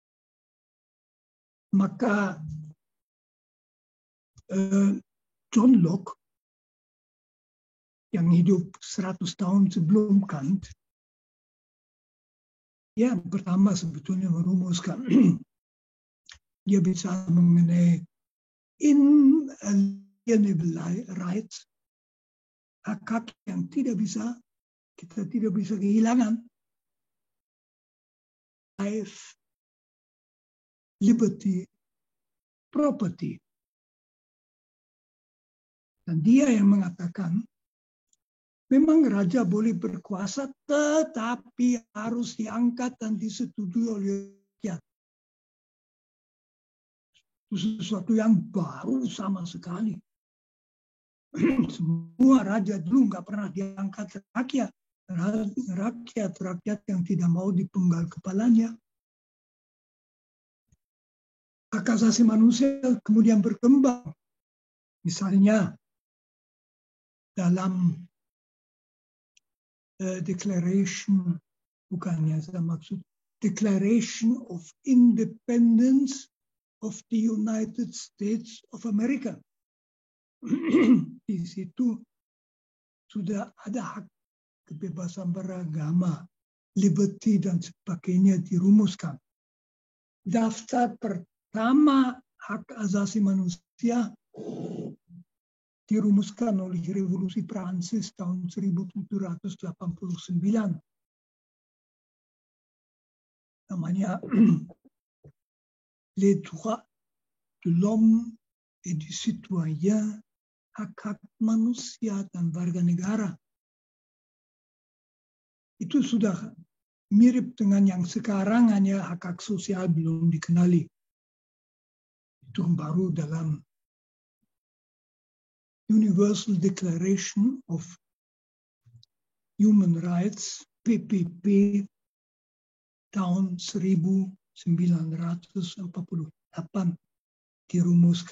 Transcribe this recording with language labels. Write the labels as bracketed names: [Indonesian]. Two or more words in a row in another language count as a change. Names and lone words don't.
[Indonesian] Maka John Locke yang hidup 100 tahun sebelum Kant Ya, pertama sebetulnya merumuskan dia bicara mengenai [English] inalienable rights, [Indonesian] hak-hak yang kita tidak bisa kehilangan. [English] Life, liberty, property. [Indonesian] Dan dia yang mengatakan, memang raja boleh berkuasa, tetapi harus diangkat dan disetujui oleh rakyat. Itu sesuatu yang baru sama sekali. Semua raja dulu nggak pernah diangkat rakyat. Rakyat yang tidak mau dipenggal kepalanya. Hak asasi manusia kemudian berkembang. Misalnya dalam Declaration, bukannya saya maksud, Declaration of Independence of the United States of America. Di situ sudah ada hak kebebasan beragama, liberty dan sebagainya dirumuskan. Daftar pertama hak asasi manusia dirumuskan oleh Revolusi Prancis tahun 1789. Namanya Les droits de l'homme et du citoyen, hak-hak manusia dan warga negara. Itu sudah mirip dengan yang sekarang, hanya hak-hak sosial belum dikenali. Itu baru dalam Universal Declaration of Human Rights, PPP, tahun 1948 dirumuskan.